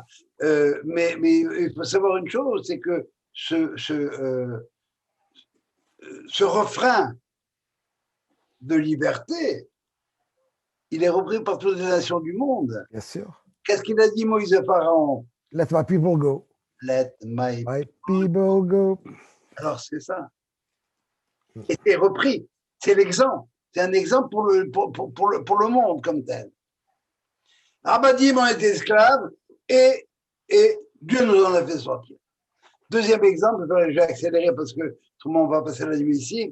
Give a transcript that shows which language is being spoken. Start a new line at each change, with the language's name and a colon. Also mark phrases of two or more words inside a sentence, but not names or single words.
French: Mais il faut savoir une chose, c'est que ce refrain de liberté, il est repris par toutes les nations du monde. Bien sûr. Qu'est-ce qu'il a dit Moïse à Pharaon?
English: Let my people go. Let my people go.
French: Alors c'est ça. Et c'est repris. C'est l'exemple. C'est un exemple pour le monde comme tel. Abadim ont été esclaves et Dieu nous en a fait sortir. Deuxième exemple, je vais accélérer parce que tout le monde va passer la nuit ici.